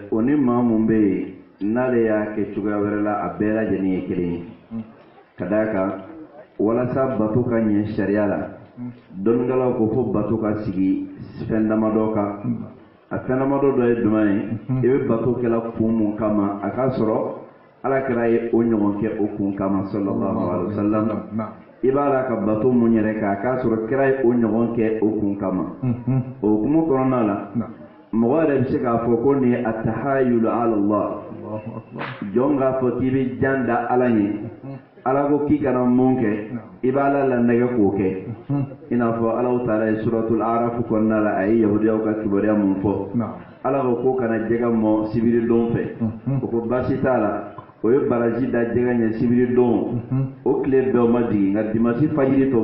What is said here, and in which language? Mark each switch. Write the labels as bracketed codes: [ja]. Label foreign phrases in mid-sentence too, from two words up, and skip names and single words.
[bm] o ni maa mun bɛ yen n'ale y'a kɛ cogoya wɛrɛ la a bɛɛ lajɛlen ye kelen ye ka d'a kan walasa bato ka ɲɛ sariya la dɔnnikɛlaw ko fo bato ka sigi fɛn damadɔ kan a fɛn damadɔ dɔ ye jumɛn ye i bɛ bato kɛla kun mun kama a k'a sɔrɔ alakira ye o ɲɔgɔn kɛ o kun kama [ar] صلى الله عليه وسلم [bm] i b'a la ka bato mun yɛrɛ k'a k'a sɔrɔ kira ye o ɲɔgɔn kɛ o kun kama o hukumu kɔnɔna la mɔgɔ yɛrɛ bɛ se k'a fɔ ko nin ye [ar] التحايل على الله [bm] jɔn k'a fɔ k'i bɛ jan da ala ye ala ko k'i kana mun kɛ i b'a la nɛgɛ k'o kɛ i n'a fɔ ala taala ye suratul araf kɔnɔna la a ye yahudiyaw ka kibaruya mun fɔ ala ko kana jɛgɛ mɔ sibiri don fɛ o ko baasi t'a la o ye baraji da jɛgɛ ɲɛ sibiri don o tile bɛɛ ma jigin nka dimanche fajiri tɔ o